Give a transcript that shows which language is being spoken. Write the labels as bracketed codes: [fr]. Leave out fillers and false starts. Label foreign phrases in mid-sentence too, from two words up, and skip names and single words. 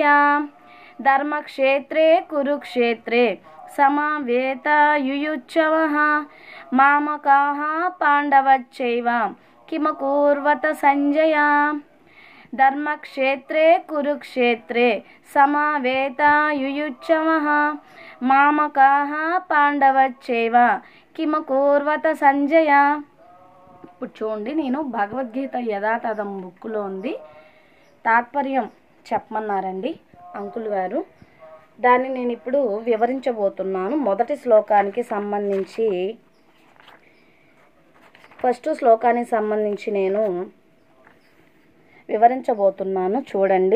[sa] धर्मक्षेत्रे कुरुक्षेत्रे समवेतायुयुत्सवः मामकाः पाण्डवश्चैव किमकुर्वत सञ्जय. धर्मक्षेत्रे कुरुक्षेत्रे समवेतायुयुत्सवः मामकाः पाण्डवश्चैव किमकुर्वत सञ्जय. [te] ఇప్పుడు చూడండి, నేను భగవద్గీత యథాతథం బుక్లో ఉంది తాత్పర్యం చెప్పమన్నారండి అంకుల్ గారు. దాన్ని నేను ఇప్పుడు వివరించబోతున్నాను. మొదటి శ్లోకానికి సంబంధించి ఫస్ట్ శ్లోకానికి సంబంధించి నేను వివరించబోతున్నాను, చూడండి.